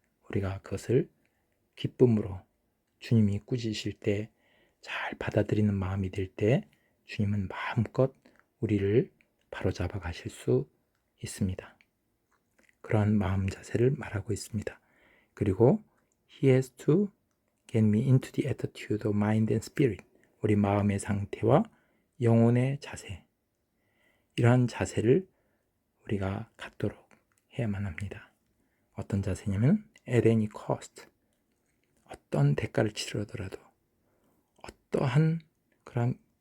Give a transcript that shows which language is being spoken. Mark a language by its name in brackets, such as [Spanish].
[Korean] 우리가 그것을 기쁨으로 주님이 꾸짖으실 때 잘 받아들이는 마음이 될 때 주님은 마음껏 우리를 바로잡아 가실 수 있습니다. 그러한 마음 자세를 말하고 있습니다. 그리고 [English] He has to get me into the attitude of mind and spirit. [Korean] 우리 마음의 상태와 영혼의 자세, 이러한 자세를 우리가 갖도록 해야만 합니다. 어떤 자세냐면 [English] at any cost, [Korean] 어떤 대가를 치르더라도, 어떠한 그런